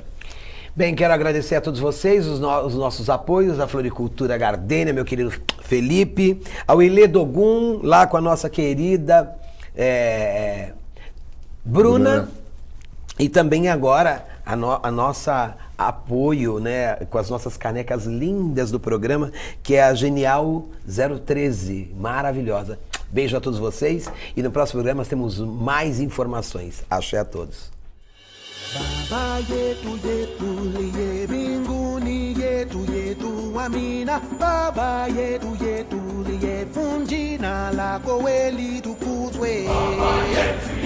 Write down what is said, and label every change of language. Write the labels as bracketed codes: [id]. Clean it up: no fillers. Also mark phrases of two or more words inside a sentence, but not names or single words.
[pt] Bem, quero agradecer a todos vocês, os nossos apoios, a Floricultura Gardênia, meu querido Felipe, ao Ilê Dogum, lá com a nossa querida Bruna, e também agora a nossa apoio, né, com as nossas canecas lindas do programa, que é a Genial 013, maravilhosa. Beijo a todos vocês e no próximo programa nós temos mais informações. Axé a todos. [sw] Baba yetu yetu liye mbinguni yetu amina. Baba yetu yetu liye funjina lako weli tukuzwe. Baba yetu